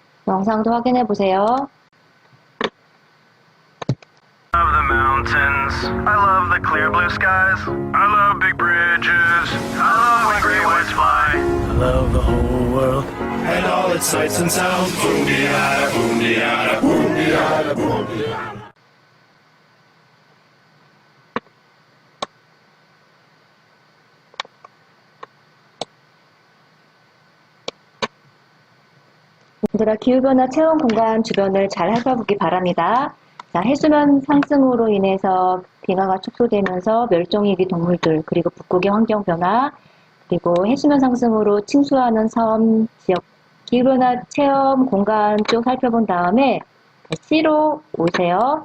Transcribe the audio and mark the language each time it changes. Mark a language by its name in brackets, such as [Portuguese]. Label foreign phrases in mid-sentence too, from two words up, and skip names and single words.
[Korean] 영상도 확인해 보세요. [English] I love the mountains. I love the clear blue skies. I love big bridges. I love when great whites fly. I love the whole world and all its sights and sounds. Boom-de-yada, boom-de-yada, boom-de-yada, boom-de-yada. [Korean] 얘들아, 기후변화 체험 공간 주변을 잘 살펴보기 바랍니다. 자, 해수면 상승으로 인해서 빙하가 축소되면서 멸종위기 동물들, 그리고 북극의 환경 변화, 그리고 해수면 상승으로 침수하는 섬 지역, 기후변화 체험 공간 쭉 살펴본 다음에 C로 오세요.